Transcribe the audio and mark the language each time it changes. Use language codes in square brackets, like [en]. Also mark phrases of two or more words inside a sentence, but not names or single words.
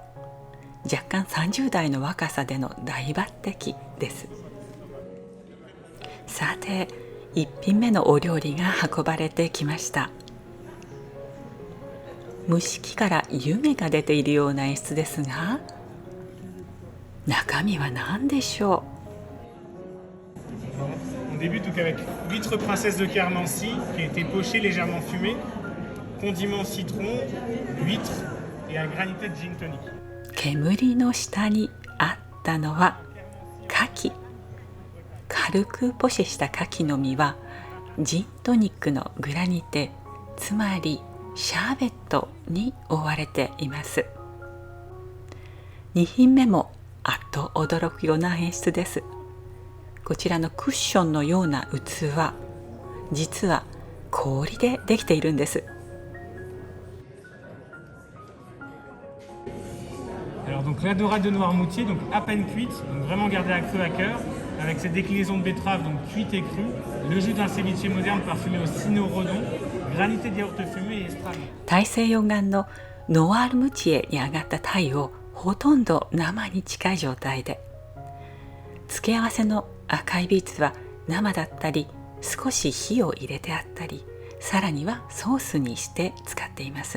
[ja] 若干30代の若さでの大抜擢です。さて、1品目のお料理が運ばれてきました。蒸し器から湯気が出ているような演出ですが、中身は何でしょう。 [fr] On débute donc avec huître princesse de Quermancy qui a été pochée légèrement fumée, condiment citron, huître et un granité de gin tonic. [ja] 煙の下にあったのは牡蠣。軽くポシェした牡蠣の実はジントニックのグラニテ、つまりシャーベットに覆われています。2品目もあっと驚くような演出です。こちらのクッションのような器、実は氷でできているんです。 [fr] Alors donc la dorade de Noirmoutier, donc à peine cuite, donc vraiment gardée à creux à cœur, avec cette déclinaison de betterave donc cuite et crue, le jus d'un ceviche moderne parfumé au cynorhodon, granité de yaourt fumé et estrade. [ja] 大西洋岸のノワールムチエに上がった鯛をほとんど生に近い状態で、付け合わせの赤いビーツは生だったり少し火を入れてあったり、さらにはソースにして使っています。